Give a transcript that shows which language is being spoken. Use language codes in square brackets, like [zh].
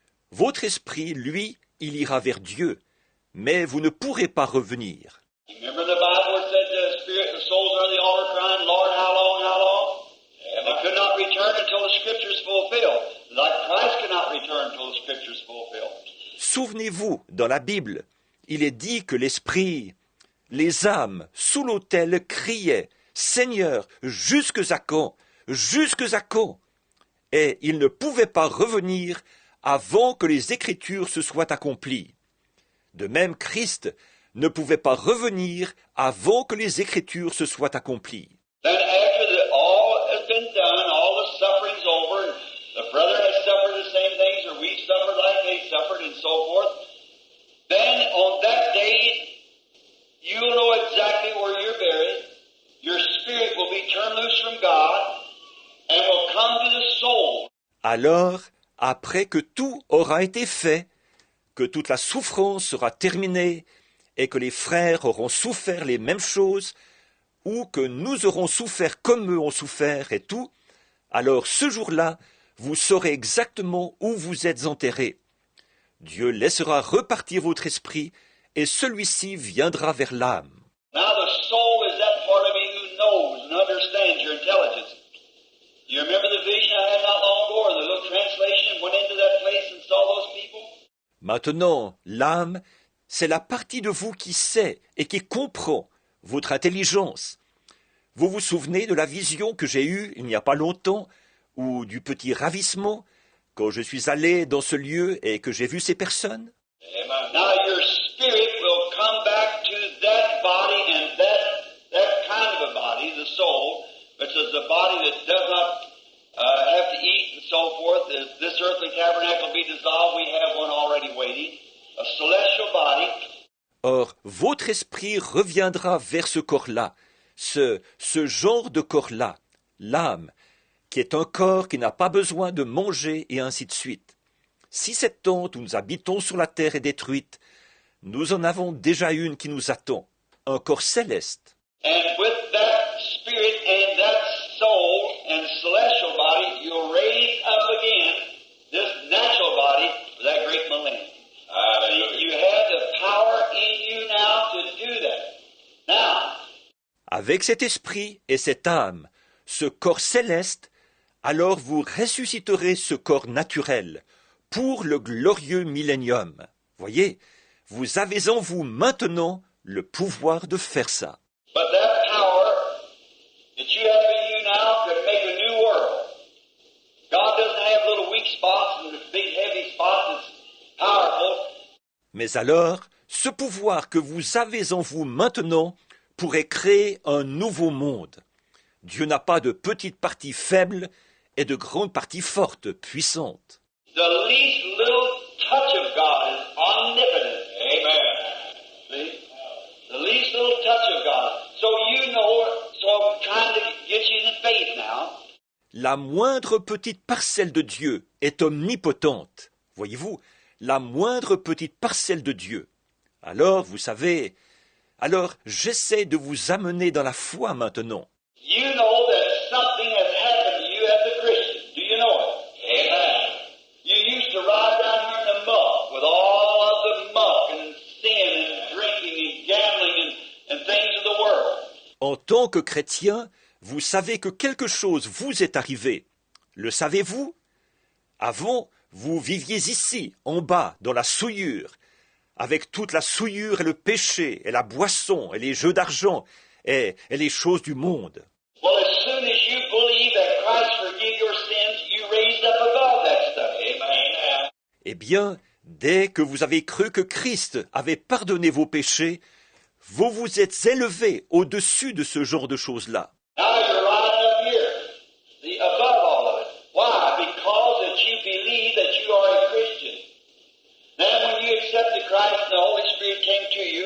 [fr] Votre esprit, lui, il ira vers Dieu, mais vous ne pourrez pas revenir. [en] Remember the Bible where it said the spirit, the souls are on the altar crying, Lord, how long, how long? And they could not return until the scriptures fulfilled. Like Christ could not return until the scriptures fulfilled. [fr] Souvenez-vous, dans la Bible, il est dit que l'esprit, les âmes sous l'autel criaient « Seigneur, jusque à quand? Jusque à quand ?» Et ils ne pouvaient pas revenir avant que les Écritures se soient accomplies. De même, Christ ne pouvait pas revenir avant que les Écritures se soient accomplies. [en] Then after all has been done, all the suffering's over, and the brother has suffered the same things, or we've suffered like they suffered, and so forth, then on that day, you'll know exactly where you're buried. Your spirit will be turned loose from God and will come to the soul. [fr] Alors, après que tout aura été fait, que toute la souffrance sera terminée, et que les frères auront souffert les mêmes choses, ou que nous aurons souffert comme eux ont souffert et tout, alors ce jour-là, vous saurez exactement où vous êtes enterrés. Dieu laissera repartir votre esprit, et celui-ci viendra vers l'âme. [en] Now the soul is that part of me who knows and understands your intelligence. You remember the vision I had not long ago, or the little translation went into that place and saw those people? [fr] Maintenant, l'âme, c'est la partie de vous qui sait et qui comprend votre intelligence. Vous vous souvenez de la vision que j'ai eue il n'y a pas longtemps, ou du petit ravissement, quand je suis allé dans ce lieu et que j'ai vu ces personnes? [en] Now your spirit will come back to that body and that kind of a body, the soul, which is a body that does not have to eat and so forth. If this earthly tabernacle be dissolved, we have one already waiting, a celestial body. [fr] Or, votre esprit reviendra vers ce corps-là, ce genre de corps-là, l'âme, qui est un corps qui n'a pas besoin de manger et ainsi de suite. Si cette tente où nous habitons sur la terre est détruite, nous en avons déjà une qui nous attend, un corps céleste. [en] And with that spirit and that soul and celestial body, you'll raise up again this natural body for that great millennium. You have the power in you now to do that. Now, [fr] Avec cet esprit et cette âme, ce corps céleste, alors vous ressusciterez ce corps naturel pour le glorieux millénium. Voyez, vous avez en vous maintenant le pouvoir de faire ça. [en] but that power that you have in you now could make a new world. God doesn't have little weak spots and big heavy spots. It's powerful. [fr] Mais alors, ce pouvoir que vous avez en vous maintenant pourrait créer un nouveau monde. Dieu n'a pas de petites parties faibles et de grandes parties fortes, puissantes. [en] The least little touch of God is omnipotent. Amen. See? The least little touch of God. So you know, so I'm trying to get you in faith now. [fr] La moindre petite parcelle de Dieu est omnipotente. Voyez-vous, la moindre petite parcelle de Dieu. Alors, vous savez, j'essaie de vous amener dans la foi maintenant. [en] You know that something has happened to you as a Christian. Do you know it? Amen. You used to ride down here in the muck with all of the muck and sin and drinking and gambling and things of the world. [fr] En tant que chrétien, vous savez que quelque chose vous est arrivé. Le savez-vous? Avant, vous viviez ici, en bas, dans la souillure, avec toute la souillure et le péché, et la boisson, et les jeux d'argent, et les choses du monde. [en] Well, as soon as you believe that Christ forgive your sins, you raised up above that stuff. Amen. [fr] Eh bien, dès que vous avez cru que Christ avait pardonné vos péchés, vous vous êtes élevés au-dessus de ce genre de choses-là. [en] Now you're right up here, above all of it. Why? Because that you believe that you are a Christian. Then when you accepted Christ and the Holy Spirit came to